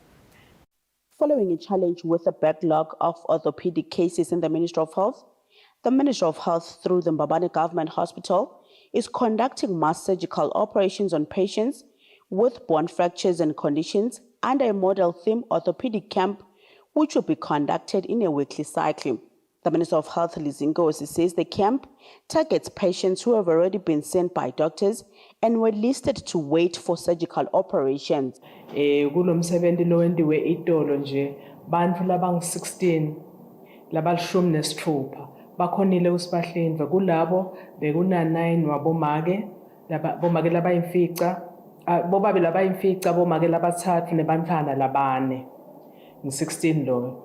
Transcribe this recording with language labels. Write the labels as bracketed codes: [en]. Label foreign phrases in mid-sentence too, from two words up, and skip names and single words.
[en] Following a challenge with a backlog of orthopedic cases in the Ministry of Health, the Ministry of Health, through the Babane Government Hospital, is conducting mass surgical operations on patients with bone fractures and conditions under a model theme orthopedic camp, which will be conducted in a weekly cycle. The Minister of Health, Lizinkosi, says the camp targets patients who have already been sent by doctors and were listed to wait for surgical operations. [ss] Kulomsebenzi lo wendiwe itolo nje bantfu labang-16 labalishumi nesithupha bakhonile usibahlinzwa kulabo bekuna-9 wabomake bomake labayimfica bobabili labayimfica bomake labathathu nebantfana labane ngu-16 lo.